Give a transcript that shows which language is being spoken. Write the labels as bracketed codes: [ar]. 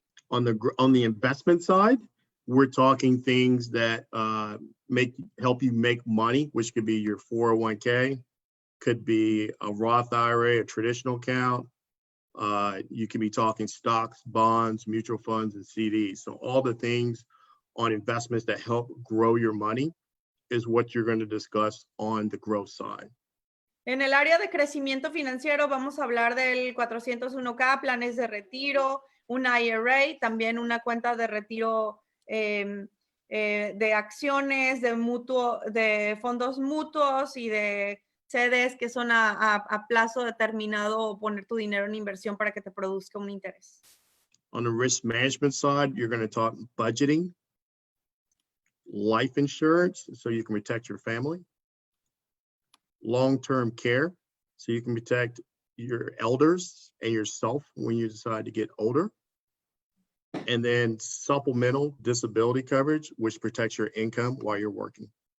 [en] On the investment side, we're talking things that help you make money, which could be your 401k, could be a Roth IRA, a traditional account. You can be talking stocks, bonds, mutual funds, and CDs. So all the things on investments that help grow your money is what you're going to discuss on the growth side. [es] En el área de crecimiento financiero vamos a hablar del 401k, planes de retiro, un IRA, también una cuenta de retiro de acciones, de fondos mutuos y de CDs que son a plazo determinado, o poner tu dinero en inversión para que te produzca un interés. [en] On the risk management side, you're going to talk budgeting, life insurance, so you can protect your family, long-term care, so you can protect your elders and yourself when you decide to get older, and then supplemental disability coverage, which protects your income while you're working.